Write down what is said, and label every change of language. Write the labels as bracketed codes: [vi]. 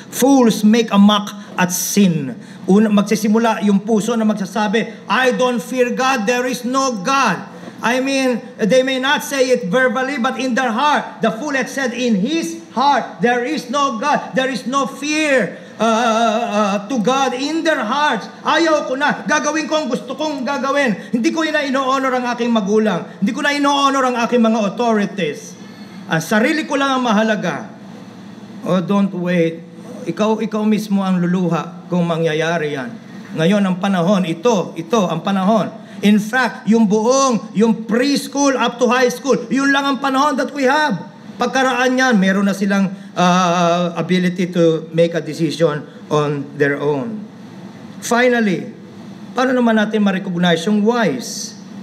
[en] Fools make a mock at sin. [tl] Magsisimula yung puso na magsasabi, [en] I don't fear God, there is no God. I mean, they may not say it verbally, but in their heart, the fool had said in his heart, there is no God, there is no fear to God in their hearts. [tl] Ayaw ko na, gagawin ko ang gusto kong gagawin. Hindi ko na ino-honor ang aking magulang. Hindi ko na ino-honor ang aking mga authorities. Ang sarili ko lang ang mahalaga. Oh, [en] don't wait. [tl] Ikaw mismo ang luluha kung mangyayari yan. Ngayon ang panahon, ito ang panahon. [en] In fact, yung preschool up to high school, [tl] yun lang ang panahon [en] that we have. [tl] Pagkaraan yan, meron na silang [en] ability to make a decision on their own. [tl] Finally, paano naman natin ma-recognize yung wise?